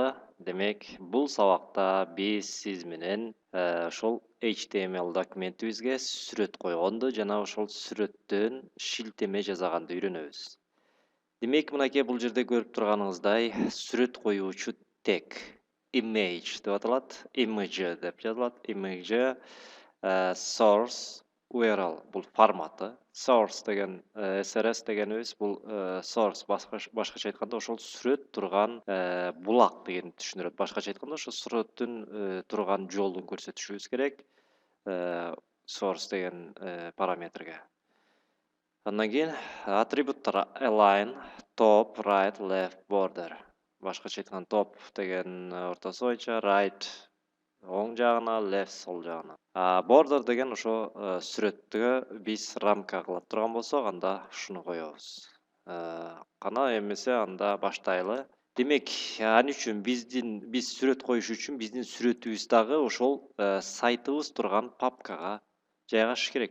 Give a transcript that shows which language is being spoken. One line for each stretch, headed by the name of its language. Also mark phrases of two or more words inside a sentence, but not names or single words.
Kyrgyz: Демек, бул сабакта биз сиз менен ошол HTML документибизге сүрөт койгонду жана ошол сүрөттөн шилтеме жасаганды үйрөнөбүз. Демек, мынакей бул жерде көрүп турганыңыздай сүрөт коюучу тег image деп аталат, image деп жазылат.
English: Image source URL
Kyrgyz: бул форматы. Source деген SRS дегенибиз бул source башкача айтканда ошол сүрөт турган булак дегенди түшүндүрөт. Башкача айтканда ошо сүрөттүн турган жолун көрсөтүшүбүз керек. Source деген параметрге. Андан кийин атрибуттар
English: align, top, right, left, border.
Kyrgyz: Башкача айтканда top деген ортосу боюнча, right оң жагына, left сол жагына. Border деген ошо сүрөттүгө биз рамка кылып турган болсок, анда ушуну коебуз. Кана эмесе анда баштайлы. Демек, аны үчүн биз сүрөт коюш үчүн биздин сүрөтүбүз дагы ошол сайтыбыз турган папкага жайгашыш керек.